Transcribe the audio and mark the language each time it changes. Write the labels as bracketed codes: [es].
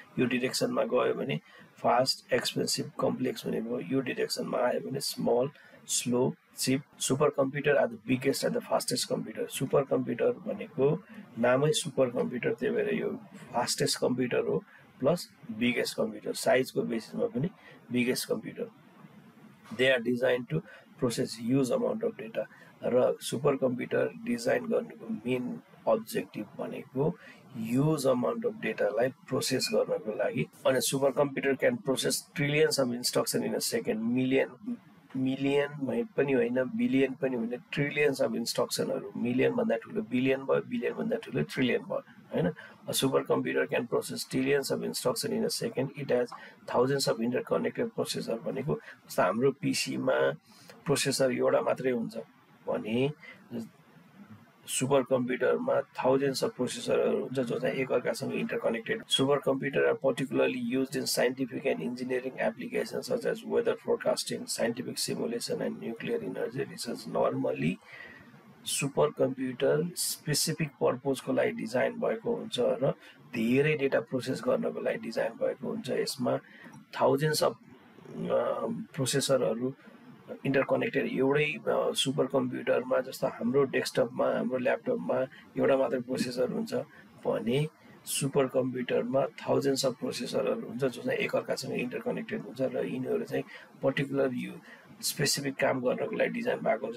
[ne] यो डिरेक्सनमा गयो भने फास्ट, एक्सपेन्सिभ, कम्प्लेक्स भनेको, यो डिरेक्सनमा आयो भने small, slow, cheap. [en] Super computer are the biggest and the fastest computer. [ne] Super computer भनेको नामै सुपर कम्प्युटर, त्यही भएर यो फास्टेस्ट कम्प्युटर हो प्लस बिगेस्ट कम्प्युटर, साइजको बेसिसमा पनि biggest computer. [en] They are design to process huge amount of data. [ne] र super computer design गर्नुको मेन अब्जेक्टिभ भनेको ह्युज अमाउन्ट अफ डेटालाई प्रोसेस गर्नको लागि। [en] अनि super computer can process trillions of instruction in a second. [ne] Million पनि होइन, billion पनि होइन, ट्रिलियन्स अफ इन्स्ट्रक्सनहरू। मिलियन भन्दा ठुलो बिलियन भयो, बिलियन भन्दा ठुलो ट्रिलियन भयो हैन। [en] A supercomputer can process trillions of instructions in a second. It has thousands of interconnected processors. [ne] भनेको जस्तो हाम्रो पीसीमा प्रोसेसर एउटा मात्रै हुन्छ भने सुपर कम्प्युटरमा [en] thousands of [ne] प्रोसेसरहरू हुन्छ जो चाहिँ एकअर्कासँग interconnected. [en] Super computer are particularly used in scientific and engineering applications such as weather forecasting, scientific simulation and nuclear energy research. [ne] Normally super computer specific पर्पजको लागि डिजाइन भएको हुन्छ र धेरै डेटा प्रोसेस गर्नको लागि डिजाइन भएको हुन्छ। यसमा thousands of प्रोसेसरहरू इन्टरकनेक्टेड एउटै सुपर कम्प्युटरमा, जस्तो हाम्रो डेस्कटपमा हाम्रो ल्यापटपमा एउटा मात्र प्रोसेसर हुन्छ भने सुपर कम्प्युटरमा थाउजन्ड्स अफ प्रोसेसरहरू हुन्छ जो चाहिँ एकअर्कासँग इन्टरकनेक्टेड हुन्छ र यिनीहरू चाहिँ पर्टिकुलर स्पेसिफिक काम गर्नको लागि डिजाइन भएको हुन्छ।